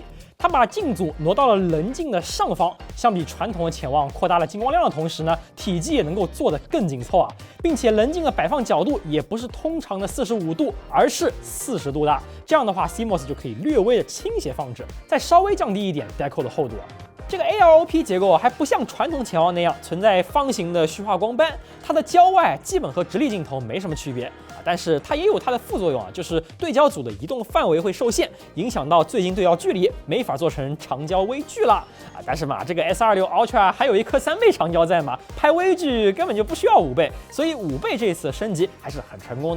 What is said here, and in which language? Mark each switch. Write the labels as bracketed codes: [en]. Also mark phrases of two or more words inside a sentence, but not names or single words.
[zh] 它把鏡組挪到了棱鏡的上方，相比傳統的潛望擴大了進光量的同時呢，體積也能夠做得更緊湊啊，並且棱鏡的擺放角度也不是通常的45度，而是40度的。這樣的話 ，CMOS 就可以略微的傾斜放置，再稍微降低一點 decal 的厚度。這個 ALOP 結構還不像傳統潛望那樣存在方形的虛化光斑，它的焦外基本和直立鏡頭沒什麼區別。但是它也有它的副作用啊，就是对焦組的移動範圍會受限，影響到最近對焦距離，沒法做成長焦微距了啊。但是嘛，這個 S26 Ultra 還有一顆3倍長焦在嘛，拍微距根本就不需要5倍，所以5倍這次升級還是很成功的。